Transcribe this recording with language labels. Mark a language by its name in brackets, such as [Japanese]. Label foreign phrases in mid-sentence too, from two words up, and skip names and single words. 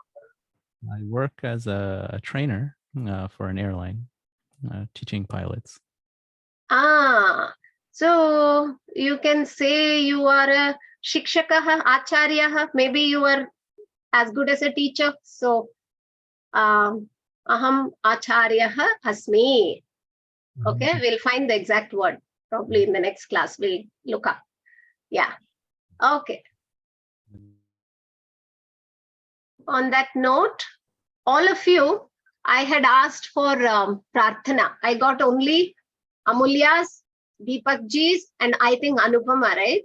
[English] I work as a trainer for an airline, teaching pilots. So you can say you are a [Sanskrit] shikshakaha, acharyaha. [English] Maybe you are as good as a teacher. [Sanskrit] So aham acharyaha asmi. [English] Okay, we'll find the exact word. Probably in the next class, we'll look up. Yeah. Okay. On that note, all of you, I had asked for prarthana. I got only Amulya's, Deepakji's, and I think Anupama, right?